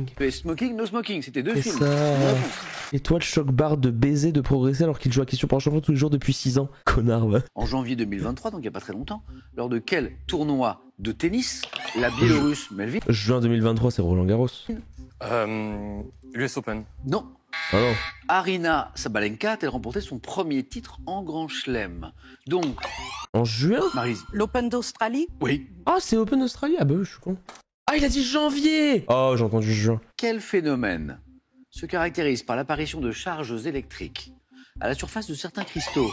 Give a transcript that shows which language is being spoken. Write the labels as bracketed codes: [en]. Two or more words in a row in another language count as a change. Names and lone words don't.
[fr] Smoking, No Smoking, c'était 2 films. Ça. Étoile choc barre de baiser de progresser alors qu'il joue à question pour un champion tous les jours depuis 6 ans. Connard, va. En janvier 2023, donc il n'y a pas très longtemps, lors de quel tournoi de tennis la Biélorusse Melvin? Juin 2023, c'est Roland Garros. US Open. Non. Ah non. Arina Sabalenka a-t-elle remporté son premier titre en Grand Chelem? Donc. En juin? Maryse. L'Open d'Australie? Oui. Ah, c'est Open Australie? Ah bah je suis con. Ah, il a dit janvier! Oh, j'ai entendu juin. Quel phénomène se caractérise par l'apparition de charges électriques à la surface de certains cristaux?